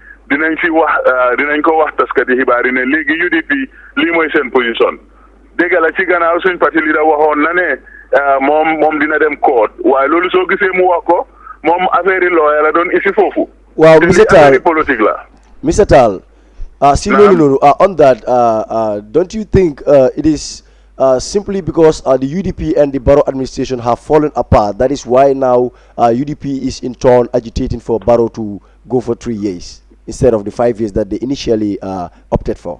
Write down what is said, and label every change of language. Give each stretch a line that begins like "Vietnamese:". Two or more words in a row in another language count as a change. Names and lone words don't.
Wolof: dinañ fi wax dinañ ko wax taskati xibaar yi ne léegi UDP lii mooy seen position dégg la ci gannaaw suñ parti leader waxoon na ne moom dina dem court waaye loolu soo gisee mu wax ko moom affaire yi lawyer la doon isi foofu. waaw te monsieur lii affaire Tall yi politique la. Mr.
English: Tall
Wolof: si loolu noonu
English: on that don't you think it is simply because the UDP and the Barrow administration have fallen apart, that is why now UDP is in turn agitating for Barrow to go for 3 years instead of the 5 years that they initially opted for?